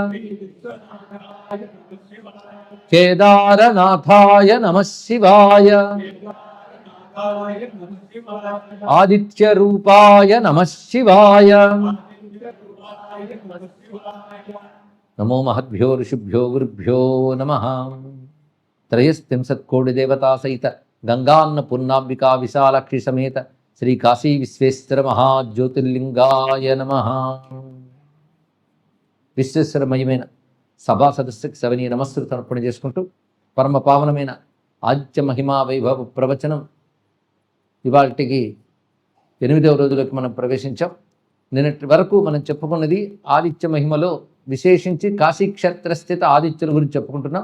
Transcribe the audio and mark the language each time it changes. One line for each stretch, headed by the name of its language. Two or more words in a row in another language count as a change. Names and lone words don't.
Sanskrit: కేదారనాథాయ నమః శివాయ. ఆదిత్య రూపాయ నమః శివాయ. నమో మహద్భ్యో ఋషిభ్యో గురుభ్యో నమః. त्रयस्त्रिंशत्कोटि देवता सहित गंगान्न पूर्णांबिका विशालाक्षि समेत श्री काशी विश्वेश्वर महाज्योतिर्लिंगाय नमः.
Telugu: విశ్వేశ్వరమయమైన సభా సదస్సుకి సవనీయ నమస్సులు సమర్పణ చేసుకుంటూ పరమ పావనమైన ఆదిత్య మహిమా వైభవ ప్రవచనం ఇవాళకి 8వ రోజులోకి మనం ప్రవేశించాం. నిన్నటి వరకు మనం చెప్పుకున్నది ఆదిత్య మహిమలో విశేషించి కాశీక్షేత్రస్థిత ఆదిత్యుల గురించి చెప్పుకుంటున్నాం.